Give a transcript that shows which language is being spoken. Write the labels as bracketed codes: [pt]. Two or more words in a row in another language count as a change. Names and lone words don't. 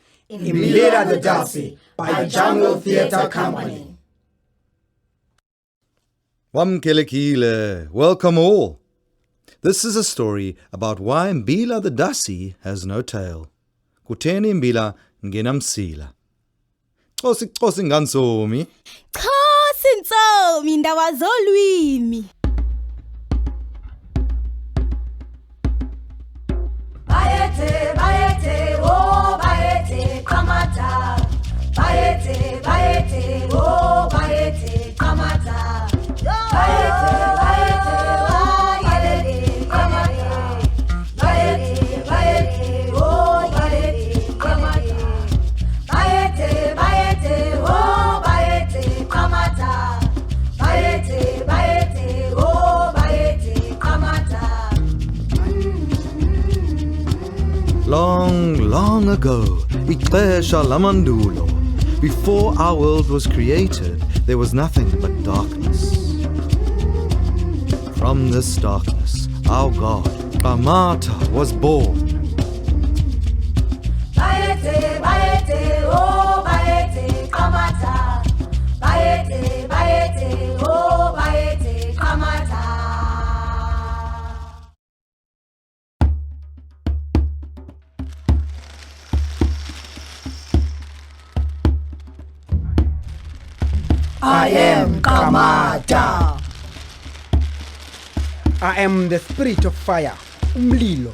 [en] iMbila the Dassie by the Jungle Theatre Company. Wamkelekile, welcome all. This is a story about why iMbila the Dassie has no tail. [xh] Kutheni iMbila ngenamsila. Xosi ngansomi. Xosi nsomi ndaba zolwimi. Bayete, oh bayete, kamata. Bayete, oh bayete, kamata. Bayete, oh bayete, kamata. Bayete, oh bayete, kamata. Bayete, oh bayete, kamata. Bayete, oh bayete, kamata. [en] Long, long ago, [xh] ixesha lamandulo, [en] before our world was created, there was nothing but darkness. From this darkness, our god, Kamata, was born. [xh] Bayete, oh bayete, kamata. Bayete, oh bayete, kamata. [en] I am Kamata. I am the spirit of fire, umlilo.